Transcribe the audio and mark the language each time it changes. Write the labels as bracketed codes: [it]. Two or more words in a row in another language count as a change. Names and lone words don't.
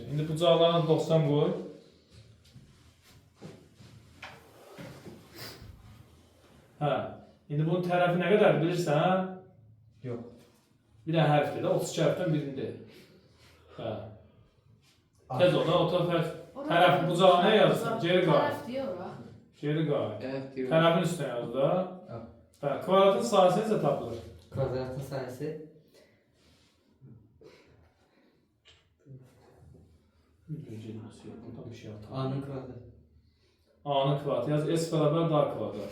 [az] İndi bucaqlarına 90 qoy. Hə. İndi bunun tərəfi nə qədər bilirsən? Yox. Bir dənə hərfdir də, 32 hərfdən birində. Hə. Tez ol da, o tərəf bucağına yazsın, geri qoy. [tr] Taraf diyor ha. [az] Geri qoy. [tr] Evet diyor. [az] Tərəfin üstünə yaz da. Hə. Hə, kvadratın sahəsi necə tapılır? Kvadratın sayısı A'nın kvadratı. A'nın kvadratı yaz, S bərabər D kvadrat.